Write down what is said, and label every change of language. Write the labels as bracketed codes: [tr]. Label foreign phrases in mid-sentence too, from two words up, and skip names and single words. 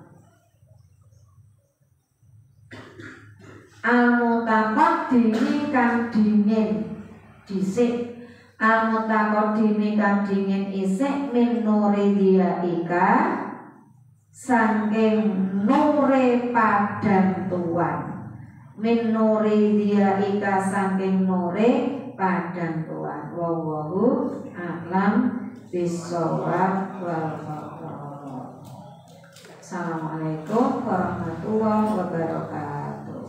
[jv] Al-mutaqaddimi kang dingin dhisik, al-mutaqaddimi kang dingin isik [ar] من نور ضيائك [jv] saking nure padang tuan. [ar] من نور ضيائك [jv] saking nure padang tuan. [ar] والله أعلم بالصواب والحق. السلام عليكم ورحمة الله وبركاته.